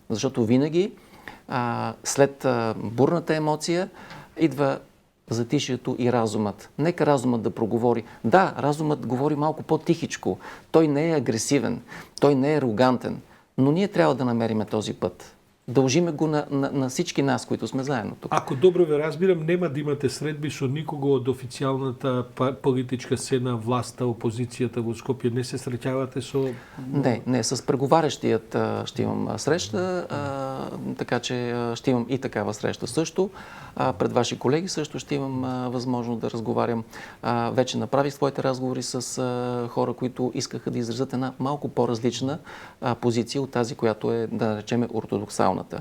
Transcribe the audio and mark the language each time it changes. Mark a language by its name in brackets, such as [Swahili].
[Bulgarian] Защото винаги след бурната емоция идва затишието и разумът. Нека разумът да проговори. Да, разумът говори малко по-тихичко. Той не е агресивен, той не е арогантен, но ние трябва да намерим този път. Дължиме го на всички нас, които сме заедно тук. [Macedonian] Ако добро ве разбирам, нема да имате средби со никого од официјалната политичка сцена, власта, опозицијата во Скопје, не се среќавате со... [Bulgarian] Не, с преговарящият ще имам среща, така че ще имам и такава среща също. Пред ваши колеги също ще имам възможност да разговарям. Вече направих своите разговори с хора, които искаха да изразят една малко по-различна позиция от тази, която е, да наречем, ортодоксалната.